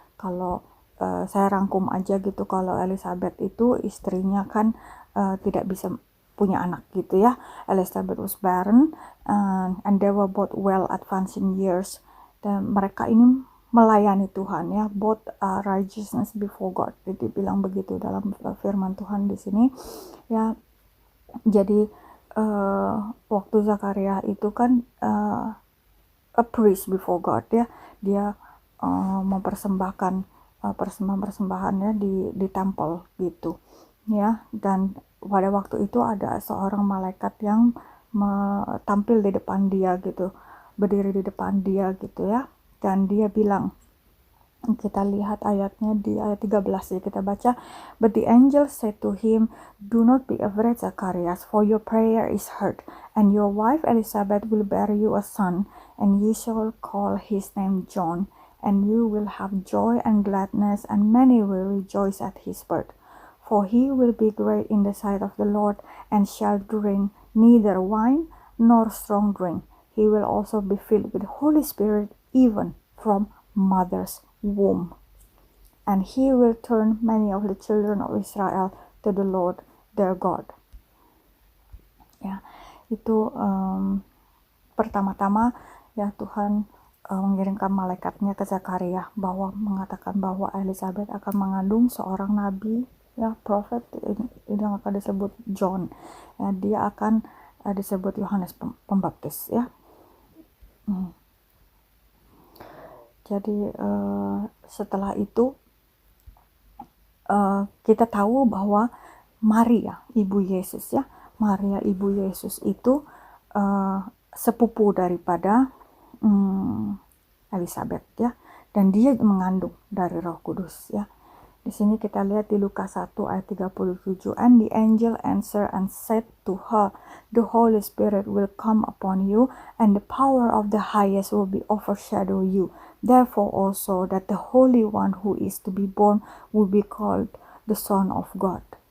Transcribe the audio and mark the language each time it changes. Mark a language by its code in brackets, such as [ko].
[id] Kalau saya rangkum aja gitu, kalau Elizabeth itu istrinya kan tidak bisa punya anak gitu ya. [en] Elizabeth was barren and they were both well advanced in years, [id] dan mereka ini melayani Tuhan ya, [en] both righteousness before God. [id] Jadi bilang begitu dalam firman Tuhan di sini ya. Jadi waktu Zakaria itu kan [en] a priest before God [id] ya, dia mempersembahkan persembahan-persembahannya di tempel gitu ya. Dan pada waktu itu ada seorang malaikat yang tampil di depan dia gitu, berdiri di depan dia gitu ya, dan dia bilang, kita lihat ayatnya di ayat 13 ya, kita baca. [en] But the angel said to him, do not be afraid, Zacharias, for your prayer is heard, and your wife Elizabeth will bear you a son, and you shall call his name John, and you will have joy and gladness, and many will rejoice at his birth. For he will be great in the sight of the Lord, and shall drink neither wine nor strong drink. He will also be filled with the Holy Spirit even from mother's womb, and he will turn many of the children of Israel to the Lord their God. [id] Ya, itu pertama-tama ya, Tuhan mengirimkan malaikatnya ke Zakaria bahwa mengatakan bahwa Elizabeth akan mengandung seorang nabi ya, prophet yang akan disebut John ya, dia akan disebut Yohanes Pembaptis ya. Jadi setelah itu kita tahu bahwa Maria ibu Yesus ya, Maria ibu Yesus itu sepupu daripada Elizabeth ya, dan dia mengandung dari Roh Kudus ya. Di sini kita lihat di Lukas 1 ayat 37, [en] and the angel answered and said to her, the Holy Spirit will come upon you, and the power of the highest will be overshadow you. Therefore also that the Holy One who is to be born will be called the Son of God.